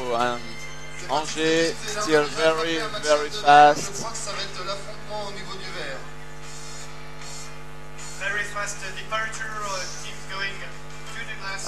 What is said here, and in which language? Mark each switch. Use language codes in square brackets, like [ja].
[en] And Angers still very, very fast. [fr] Je crois que ça va être l'affrontement au niveau du vert. [en] Very fast departure, keep going to the glasses.